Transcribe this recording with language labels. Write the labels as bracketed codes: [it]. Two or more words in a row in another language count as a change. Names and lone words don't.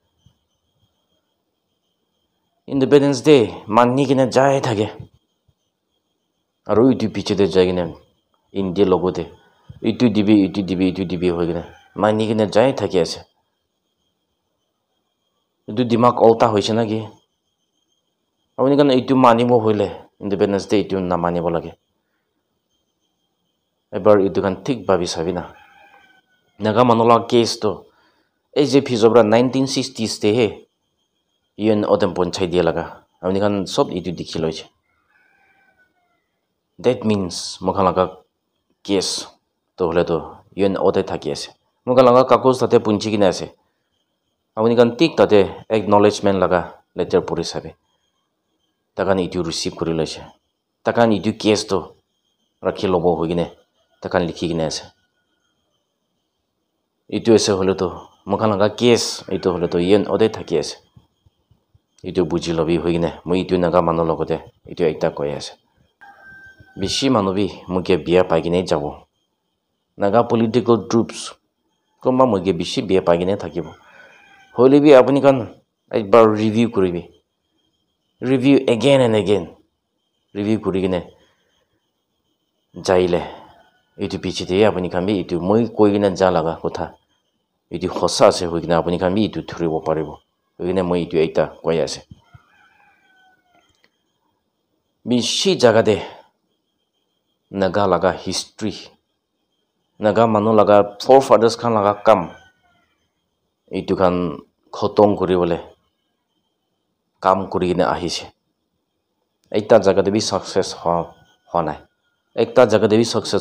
[nag] Independence Day mani kine jai thake aru itu piche de jagina India logote itu dibi hogine mani kine jai thake ase itu dimag alta hoise naki apni kan itu manibo hoile Independence Day itu na manibo lage ebar itu kan thik babi sabina naga manola case to AJP zobra 1960s te he UN odem ponchai dia laga apni kan sob itu dikhi loise [en] that means [nag] mokhan laga case to hole to UN ode thaki ase mokhan laga kakoz tate punchi kine ase apni kan tik tate acknowledgement laga letter puri sabe takan itu receive kori loise takan itu case to rakhi lobo hogine takan likhi kine ase itu ase hole to mokhan laga case itu hole to UN ode thaki ase itu buji lobi hogine moi itu naga manu logote itu ekta koi ase bishi manu bi muke biya pagine jabo naga [en] political troops [nag] komba muke bishi biya pagine thakibo hole bi apni kan ekbar review koribi [en] review again and again review [nag] kurigine jaile itu piche de apni kan bi itu moi koi gina ja laga kotha itu hosa ase hogine apni kan bi itu thuribo paribo hogine moi itu ekta koi ase bishi jaga de naga laga history naga manu laga forefathers khan laga kam itu kan khotom koribole kam kurigine ahise ekta jaga de bi success honai ekta jaga de bi success